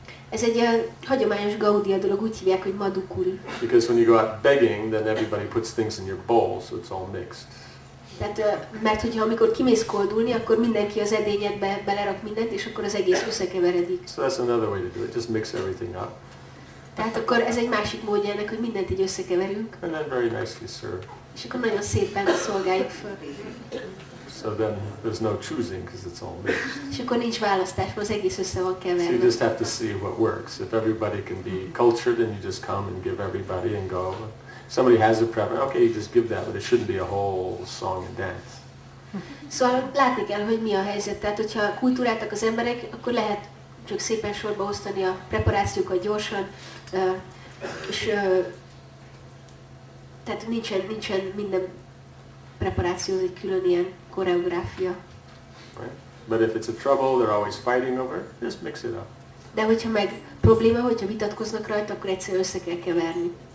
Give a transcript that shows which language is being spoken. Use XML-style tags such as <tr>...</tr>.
<hu>Ez egy hagyományos Gaudiya dolog, úgy hívják, hogy Madhukuri.</hu> <en>Because when you go out begging, then everybody puts things in your bowl, so it's all mixed.</en> <hu>Tehát, mert hogyha amikor kimész koldulni, akkor mindenki az edényedbe belerak mindent, és akkor az egész összekeveredik.</hu> <en>So that's another way to do it. Just mix everything up.</en> <hu>Tehát akkor ez egy másik módja ennek, hogy mindent így összekeverünk,</hu> <en>And then very nicely serve.</en> <hu>és akkor nagyon szépen szolgáljuk föl.</hu> <en>So then there's no choosing because it's all mixed.</en> <hu>És akkor nincs választás, mert az egész össze van</hu> <en>So you</en> <hu>keverve.</hu> <en>just have to see what works. If everybody can be cultured, then you just come and give everybody and go. If somebody has a preference, okay, you just give that, but it shouldn't be a whole song and dance.</en> <hu>Szóval látni kell, hogy mi a helyzet. Tehát, hogyha kultúráltak az emberek, akkor lehet csak szépen sorba osztani a preparációkat gyorsan, és tehát nincsen minden preparáció egy külön ilyen koreográfia.</hu> <en>Right? But if it's a trouble they're always fighting over, just mix it up.</en> <hu>De hogyha meg probléma, hogyha vitatkoznak rajta, akkor egyszerűen össze kell keverni.</hu>